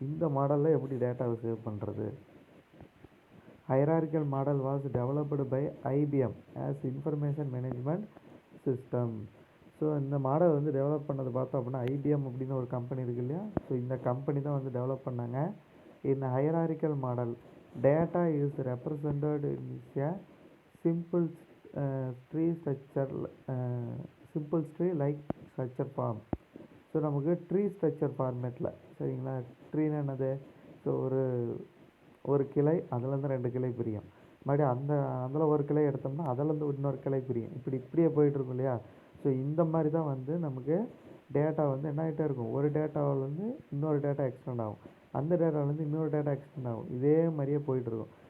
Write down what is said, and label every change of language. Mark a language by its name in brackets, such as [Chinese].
[Tamil] இந்த மாடலில் எப்படி டேட்டாவை சேவ் பண்ணுறது. [English] Hierarchical model was developed by IBM as information management system. [Tamil] So இந்த மாடல் வந்து டெவலப் பண்ணது பார்த்தோம் அப்படின்னா ஐபிஎம் அப்படின்னு ஒரு கம்பெனி இருக்குது இல்லையா. ஸோ இந்த கம்பெனி தான் வந்து டெவலப் பண்ணாங்க. இந்த ஹைரார்க்கிக்கல் model [English] data is represented in a simple tree structure, simple tree like structure form. [Tamil] So நமக்கு ட்ரீ ஸ்ட்ரக்சர் ஃபார்மேட்டில், சரிங்களா, ட்ரீன்னு என்னது, ஸோ ஒரு கிளை அதுலேருந்து 2 கிளை பிரியும், மறுபடியும் அதில் ஒரு கிளை எடுத்தோம்னா அதிலேருந்து இன்னொரு கிளை பிரியும், இப்படியே போயிட்டுருக்கும் இல்லையா. ஸோ இந்த மாதிரி தான் வந்து நமக்கு டேட்டா வந்து என்ன ஆகிட்டே இருக்கும், ஒரு டேட்டாவிலேருந்து இன்னொரு டேட்டா எக்ஸ்டெண்ட் ஆகும், அந்த டேட்டாவிலேருந்து இன்னொரு டேட்டா எக்ஸ்டெண்ட் ஆகும், இதே மாதிரியே போயிட்டுருக்கும்.